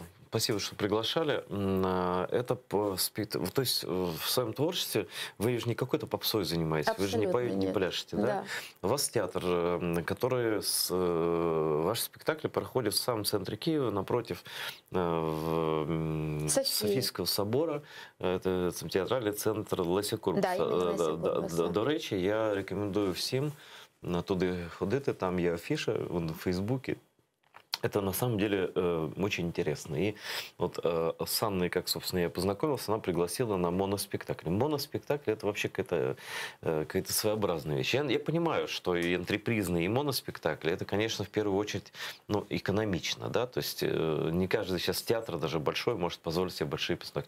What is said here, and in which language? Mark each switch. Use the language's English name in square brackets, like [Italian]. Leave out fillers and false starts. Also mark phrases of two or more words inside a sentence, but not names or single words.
[Russian] Спасибо, что приглашали. Это то есть в своем творчестве вы же не какой-то попсой занимаетесь, вы же не Абсолютно поете, не нет. пляшете, да? Да. У вас театр, который ваш спектакль проходит в самом центре Киева, напротив Софийского собора. Это театральный центр Леся Да, іменно Леся Курбаса. Курбаса. [Ukrainian] До речі, я рекомендую всім туди ходити, там є афіша в Фейсбуке. [Russian] Это на самом деле очень интересно. И вот с Анной, как, собственно, я познакомился, она пригласила на моноспектакль. Моноспектакль — это вообще какая-то своеобразная вещь. Я понимаю, что и антрепризные, и моноспектакли — это, конечно, в первую очередь, ну, экономично, да, то есть не каждый сейчас театр, даже большой, может позволить себе большие спектакли.